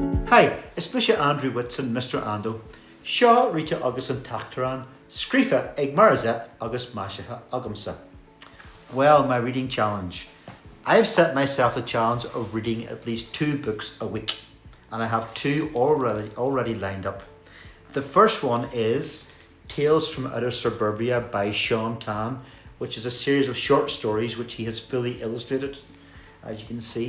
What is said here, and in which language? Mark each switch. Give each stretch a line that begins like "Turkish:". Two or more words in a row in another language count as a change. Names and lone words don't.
English: Hi, it's Mr. Andrew Whitson, Mr. Ando.
Irish: Seo Rita agus tEachtrán, scríofa ag marzet agus maisithe agamsa.
English: Well, my reading challenge. I've set myself the challenge of reading at least 2 books a week, and I have 2 already lined up. The first one is Tales from Outer Suburbia by Sean Tan, which is a series of short stories which he has fully illustrated, as you can see.